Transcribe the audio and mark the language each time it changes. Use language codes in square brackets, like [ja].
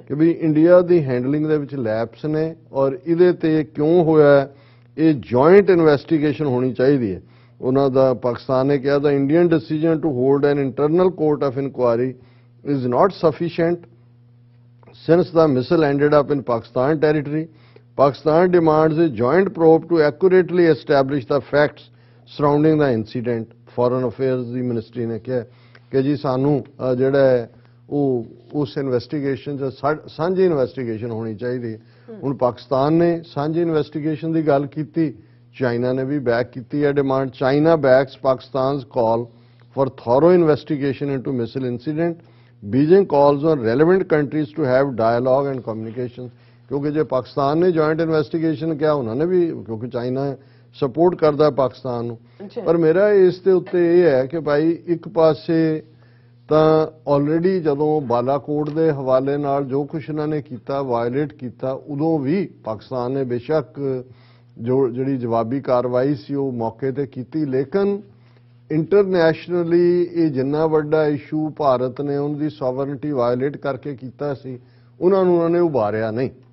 [pa] ਕਿ ਵੀ ਇੰਡੀਆ ਦੀ ਹੈਂਡਲਿੰਗ ਦੇ ਵਿੱਚ ਲੈਪਸ ਨੇ ਔਰ ਇਹਦੇ ਤੇ ਕਿਉਂ ਹੋਇਆ, ਇਹ ਜੁਆਇੰਟ ਇਨਵੈਸਟੀਗੇਸ਼ਨ ਹੋਣੀ ਚਾਹੀਦੀ ਹੈ। ਉਹਨਾਂ ਦਾ ਪਾਕਿਸਤਾਨ ਨੇ ਕਿਹਾ ਦਾ [en] Indian decision to hold an internal court of inquiry is not sufficient since the missile ended up in Pakistan territory. Pakistan demands a joint probe to accurately establish the facts surrounding the incident। [pa] Foreign Affairs ਦੀ ministry ਨੇ ਕਿਹਾ ਕਿ ਜੀ ਸਾਨੂੰ ਜਿਹੜਾ ਹੈ ਉਹ ਉਸ investigation 'ਚ ਸਾਂਝੀ ਇਨਵੈਸਟੀਗੇਸ਼ਨ ਹੋਣੀ ਚਾਹੀਦੀ ਹੈ। ਹੁਣ ਪਾਕਿਸਤਾਨ ਨੇ ਸਾਂਝੀ ਇਨਵੈਸਟੀਗੇਸ਼ਨ ਦੀ ਗੱਲ ਕੀਤੀ, ਚਾਈਨਾ ਨੇ ਵੀ ਬੈਕ ਕੀਤੀ ਹੈ demand. [en] China backs Pakistan's call for thorough investigation into missile incident। Beijing calls on relevant countries to have dialogue and communication। [pa] ਕਿਉਂਕਿ ਜੇ ਪਾਕਿਸਤਾਨ ਨੇ ਜੁਆਇੰਟ ਇਨਵੈਸਟੀਗੇਸ਼ਨ ਕਿਹਾ, ਉਹਨਾਂ ਨੇ ਵੀ, ਕਿਉਂਕਿ ਚਾਈਨਾ ਸਪੋਰਟ ਕਰਦਾ ਪਾਕਿਸਤਾਨ ਨੂੰ। ਪਰ ਮੇਰਾ ਇਸ ਦੇ ਉੱਤੇ ਇਹ ਹੈ ਕਿ ਭਾਈ ਇੱਕ ਪਾਸੇ ਤਾਂ ਆਲਰੇਡੀ ਜਦੋਂ ਬਾਲਾਕੋਟ ਦੇ ਹਵਾਲੇ ਨਾਲ ਜੋ ਕੁਛ ਇਹਨਾਂ ਨੇ ਕੀਤਾ, ਵਾਇਲੇਟ ਕੀਤਾ, ਉਦੋਂ ਵੀ ਪਾਕਿਸਤਾਨ ਨੇ ਬੇਸ਼ੱਕ ਜਿਹੜੀ ਜਵਾਬੀ ਕਾਰਵਾਈ ਸੀ ਉਹ ਮੌਕੇ ਤੇ ਕੀਤੀ, ਲੇਕਿਨ ਇੰਟਰਨੈਸ਼ਨਲੀ ਇਹ ਜਿੰਨਾ ਵੱਡਾ ਇਸ਼ੂ ਭਾਰਤ ਨੇ ਉਹਨਾਂ ਦੀ ਸੋਵਰਨਟੀ ਵਾਇਲੇਟ ਕਰਕੇ ਕੀਤਾ ਸੀ, ਉਹਨਾਂ ਨੇ ਉਭਾਰਿਆ ਨਹੀਂ।